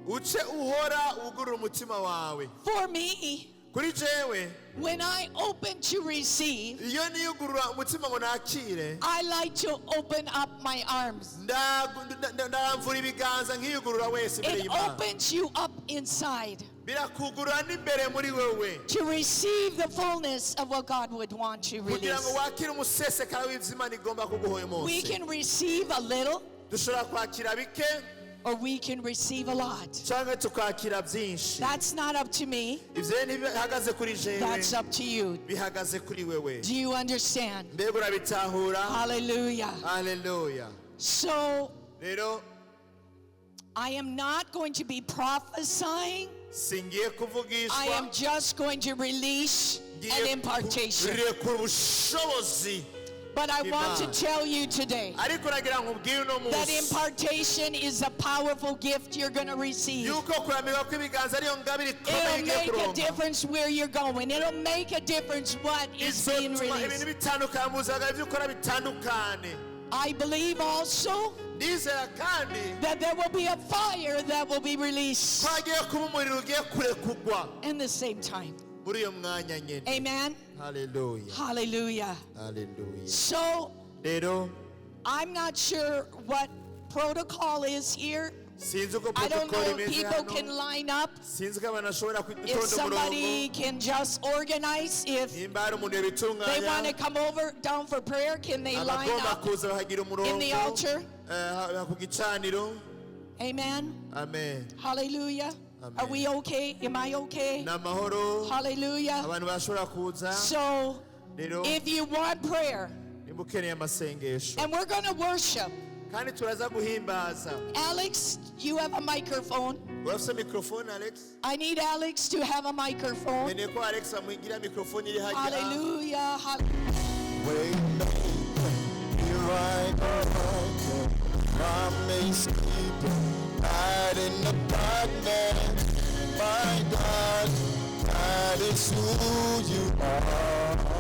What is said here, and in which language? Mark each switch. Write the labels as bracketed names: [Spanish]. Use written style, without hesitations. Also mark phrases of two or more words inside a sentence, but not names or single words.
[English] For me, when I open to receive, I like to open up my arms. It opens you up inside. [Rundi] birakugurura n'imbere muri wewe [English] to receive the fullness of what God would want to [Rundi] kugira ngo [English] release. [Rundi] wakire umusesekara w'ivyo Imana igomba kuguha uyu munsi. [English] We can receive a little, [Rundi] dushobora kwakira bike [English] or we can receive a lot. [Rundi] canke tukakira byinshi. [English] That's not up to me. [Rundi] ivyo ntibihagaze kuri jewe, [English] That's up to you. [Rundi] bihagaze kuri wewe. [English] Do you understand? [Rundi] mbega urabitahura? [English] Hallelujah. Hallelujah. So [Rundi] rero [English] I am not going to be prophesying. [Rundi] singiye kuvugishwa, [English] I am just going to release an impartation. [Rundi] kurekura ubushobozi. [English] But I want to tell you today [Rundi] ariko nagira nkubwire uno [English] that [Rundi] munsi [English] impartation is a powerful gift you're going to receive. [Rundi] yuko kuramira kw'ibiganza ariyo ngabire ikomeye [English] It'll [Rundi] igiye [English] make a [Rundi] kuronka. [English] difference where you're going. It'll make a difference what is being [Rundi] izotuma ibintu [English] released. [Rundi] bitandukanye mu buzima bwawe, ibyo ukora bitandukane. [English] I believe also [Rundi] ndizera kandi [English] that there will be a fire that will be released [Rundi] twagiye kuba umuriro ugiye kurekugwa [English] in the same time. [Rundi] muri iyo mwanya nyene. [English] Amen. Hallelujah. Hallelujah. Hallelujah. So [Rundi] rero [English] I'm not sure what protocol is here. [Rundi] sinzi uko [English] I don't [Rundi] protocol [English] know if [Rundi] imeze [English] people [Rundi] hano. [English] can line up. [Rundi] sinzi ko abantu bashobora [English] If [Rundi] kwitonda umurongo. [English] somebody can just organize, if [Rundi] nimba hari umuntu [English] they want to [Rundi] yabitunganya [English] come over down for prayer, can they line [Rundi] abagomba [English] up [Rundi] kuza bahagira umurongo [English] in the altar? [Rundi] ku gicaniro. [English] Amen. [Rundi] amen. [English] Hallelujah. Amen. Are we okay? Am I okay? [Rundi] n'amahoro [English] Hallelujah. [Rundi] abantu bashobora kuza. [English] So [Rundi] rero [English] if you want prayer, [Rundi] nimba ukeneye amasengesho [English] and we're going to worship. [Rundi] kandi turaza guhimbaza. [English] Alex, you have a microphone. [Rundi] urafise mikrofone Alex? [English] I need Alex to have a microphone. [Rundi] nkeneye ko Alex amugira mikrofone iri hajya. [English] Hallelujah. Way you right, promise keeper, light in the darkness. My God, that is who you are.